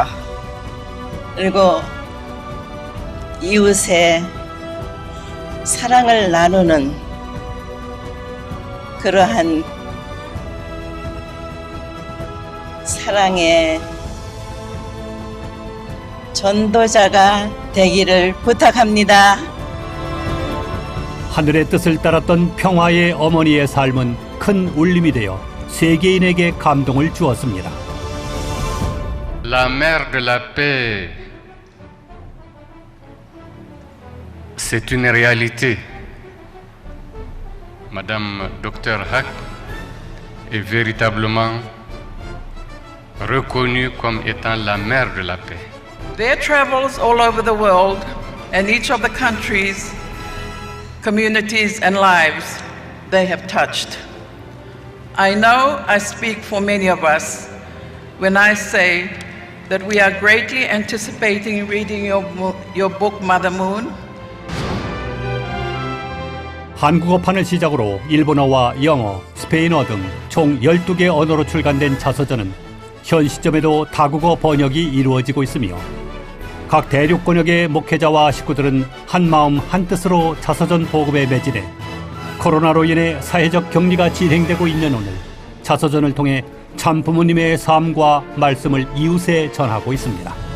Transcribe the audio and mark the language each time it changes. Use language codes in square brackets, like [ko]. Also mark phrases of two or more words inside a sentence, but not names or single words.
[ko] 그리고 이웃의 사랑을 나누는 그러한 사랑의 전도자가 되기를 부탁합니다. 하늘의 뜻을 따랐던 평화의 어머니의 삶은 큰 울림이 되어 세계인에게 감동을 주었습니다. [fr] La mère de la paix, c'est une réalité. Madame Dr Hack est véritablement reconnue comme étant la mère de la paix. [en] Their travels all over the world and each of the countries, communities and lives they have touched. I know I speak for many of us when I say that we are greatly anticipating reading your book, Mother Moon. [ko] 한국어판을 시작으로 일본어와 영어, 스페인어 등 총 12개 언어로 출간된 자서전은 현 시점에도 다국어 번역이 이루어지고 있으며 각 대륙 권역의 목회자와 식구들은 한마음 한뜻으로 자서전 보급에 매진해 코로나로 인해 사회적 격리가 진행되고 있는 오늘 자서전을 통해 참 부모님의 삶과 말씀을 이웃에 전하고 있습니다.